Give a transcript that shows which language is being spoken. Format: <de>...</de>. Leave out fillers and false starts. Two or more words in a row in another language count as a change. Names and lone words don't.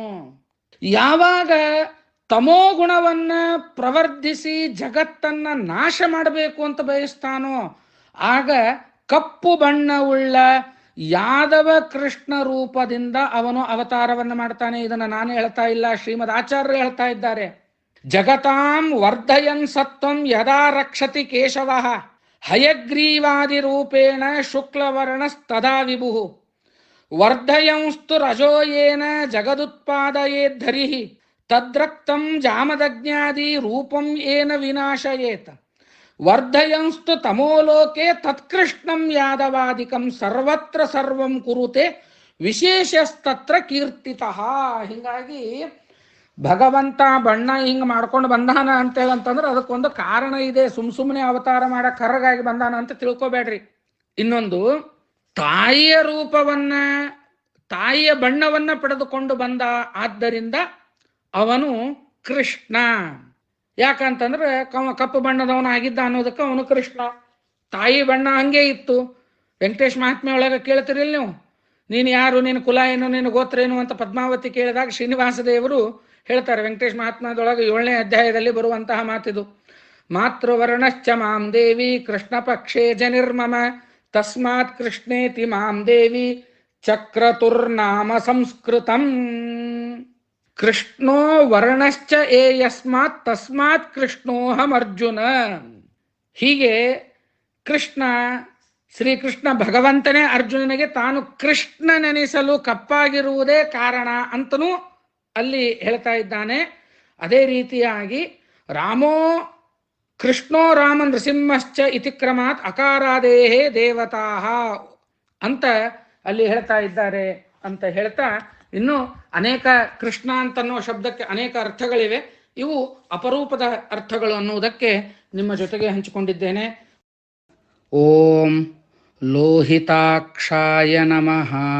<kn>ಯಾವಾಗ ತಮೋಗುಣವನ್ನ ಪ್ರವರ್ಧಿಸಿ ಜಗತ್ತನ್ನ ನಾಶ ಮಾಡಬೇಕು ಅಂತ ಬಯಸ್ತಾನೋ ಆಗ ಕಪ್ಪು ಬಣ್ಣವುಳ್ಳ ಯಾದವ ಕೃಷ್ಣ ರೂಪದಿಂದ ಅವನು ಅವತಾರವನ್ನು ಮಾಡ್ತಾನೆ. ಇದನ್ನ ನಾನು ಹೇಳ್ತಾ ಇಲ್ಲ, ಶ್ರೀಮದ್ ಆಚಾರ್ಯರು ಹೇಳ್ತಾ ಇದ್ದಾರೆ.</kn> <sa>ಜಗತಾಂ ವರ್ಧಯನ್ ಸತ್ವಂ ಯದಾ ರಕ್ಷತಿ ಕೇಶವ ಹಯಗ್ರೀವಾದಿ ರೂಪೇಣ ಶುಕ್ಲವರ್ಣಸ್ತದಾ ವಿಭು ವರ್ಧಯಂಸ್ತು ರಜೋಯೇನ ಜಗದುತ್ಪಾದಯೇದ್ಧರಿಃ ತದ್ರಕ್ತಂ ಜಾಮದಜ್ಞಾದಿ ರೂಪಂ ಏನ ವಿನಾಶಯೇತ್ ವರ್ಧಯಂಸ್ತು ತಮೋಲೋಕೆ ತತ್ಕೃಷ್ಣಂ ಯಾದವಾದಿಕಂ ಸರ್ವತ್ರ ಸರ್ವಂ ಕುರುತೆ ವಿಶೇಷಸ್ತತ್ರ ಕೀರ್ತಿತಃ.</sa> <kn>ಹೀಗಾಗಿ ಭಗವಂತ ಬಣ್ಣ ಹಿಂಗೆ ಮಾಡ್ಕೊಂಡು ಬಂದಾನ ಅಂತೇಳಂತಂದ್ರೆ ಅದಕ್ಕೊಂದು ಕಾರಣ ಇದೆ. ಸುಮ್ಮನೆ ಅವತಾರ ಮಾಡಕ್ ಕರ್ರಗಾಗಿ ಬಂದಾನ ಅಂತ ತಿಳ್ಕೊಬೇಡ್ರಿ. ಇನ್ನೊಂದು, ತಾಯಿಯ ರೂಪವನ್ನ, ತಾಯಿಯ ಬಣ್ಣವನ್ನ ಪಡೆದುಕೊಂಡು ಬಂದ, ಆದ್ದರಿಂದ ಅವನು ಕೃಷ್ಣ. ಯಾಕಂತಂದ್ರೆ ಕಪ್ಪು ಬಣ್ಣದವನ ಆಗಿದ್ದ ಅನ್ನೋದಕ್ಕೆ ಅವನು ಕೃಷ್ಣ. ತಾಯಿ ಬಣ್ಣ ಹಂಗೆ ಇತ್ತು. ವೆಂಕಟೇಶ್ ಮಹಾತ್ಮೆ ಒಳಗೆ ಕೇಳ್ತಿರಿಲ್ಲ ನೀವು, ನೀನು ಯಾರು, ನಿನ್ನ ಕುಲ ಏನು, ನಿನ್ನ ಗೋತ್ರ ಏನು ಅಂತ ಪದ್ಮಾವತಿ ಕೇಳಿದಾಗ ಶ್ರೀನಿವಾಸ ದೇವರು ಹೇಳ್ತಾರೆ. ವೆಂಕಟೇಶ್ ಮಹಾತ್ಮದೊಳಗೆ 7ನೇ ಅಧ್ಯಾಯದಲ್ಲಿ ಬರುವಂತಹ ಮಾತಿದು.</kn> <sa>ಮಾತೃವರ್ಣಶ್ಚ ಮಾಂ ದೇವಿ ಕೃಷ್ಣ ಪಕ್ಷೇ ಜನಿರ್ಮಮ ತಸ್ಮಾತ್ ಕೃಷ್ಣೇತಿ ಮಾಂ ದೇವಿ ಚಕ್ರತುರ್ನಾಮ ಸಂಸ್ಕೃತಂ. ಕೃಷ್ಣೋ ವರ್ಣಶ್ಚ ಏ ಯಸ್ಮಾತ್ ತಸ್ಮಾತ್ ಕೃಷ್ಣೋಹಂ ಅರ್ಜುನ.</sa> <kn>ಹೀಗೆ ಕೃಷ್ಣ, ಶ್ರೀಕೃಷ್ಣ ಭಗವಂತನೇ ಅರ್ಜುನನಿಗೆ ತಾನು ಕೃಷ್ಣನೆನಿಸಲು ಕಪ್ಪಾಗಿರುವುದೇ ಕಾರಣ ಅಂತನೂ ಅಲ್ಲಿ ಹೇಳ್ತಾ ಇದ್ದಾನೆ. ಅದೇ ರೀತಿಯಾಗಿ</kn> <sa>ರಾಮೋ ಕೃಷ್ಣೋ ರಾಮ ನೃಸಿಂಹಶ್ಚ ಇತಿ ಕ್ರಮಾತ್ ಅಕಾರಾದೇಹೇ ದೇವತಾಃ</sa> <kn>ಅಂತ ಅಲ್ಲಿ ಹೇಳ್ತಾ ಇದ್ದಾರೆ ಅಂತ ಹೇಳ್ತಾ, ಇನ್ನು ಅನೇಕ ಕೃಷ್ಣ ಅಂತನ್ನೋ ಶಬ್ದಕ್ಕೆ ಅನೇಕ ಅರ್ಥಗಳಿವೆ. ಇವು ಅಪರೂಪದ ಅರ್ಥಗಳು ಅನ್ನುವುದಕ್ಕೆ ನಿಮ್ಮ ಜೊತೆಗೆ ಹಂಚಿಕೊಂಡಿದ್ದೇನೆ.</kn> <sa>ಓಂ ಲೋಹಿತಾಕ್ಷಾಯ ನಮಃ.</sa>